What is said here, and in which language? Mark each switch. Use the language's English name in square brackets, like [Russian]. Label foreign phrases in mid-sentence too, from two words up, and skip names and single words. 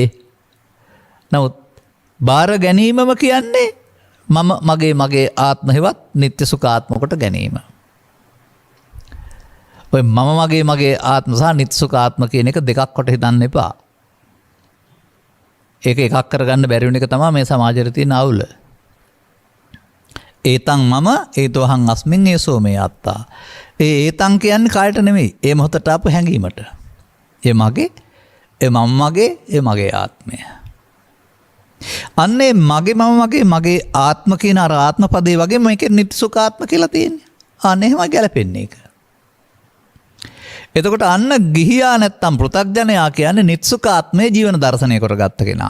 [Sinhala] නමුත් බාර ගැනීමම කියන්නේ මගේ ආත්ම හේවත් නිත්‍ය සුඛාත්ම කොට ගැනීම. ඔය මගේ ආත්ම සහ නිත්‍ය සුඛාත්ම කියන එක දෙකක් කොට හිතන්න එපා. ඒක එකක් කරගන්න බැරි වෙන එක තමයි මේ සමාජයේ තියෙන අවුල. [Pali] ඒතං මම ඒතෝහං අස්මින් ඒසෝ මේ අත්තා. [Sinhala] ඒතං කියන්නේ කායට නෙමෙයි. ඒ මොහොතට ආපු හැඟීමට. ඒ මගේ ආත්මය. අන්නේ මගේ ආත්ම කියන අර ආත්ම පදේ වගේ මේකේ නිත්‍ය සුඛාත්ම කියලා තියෙන්නේ. අන්න එහෙම ගැලපෙන්නේ ඒක. එතකොට අන්න ගිහියා නැත්තම් පෘථග්ජනයා කියන්නේ නිත්‍ය සුඛාත්මයේ ජීවන දර්ශනය කරගත්ත කෙනා.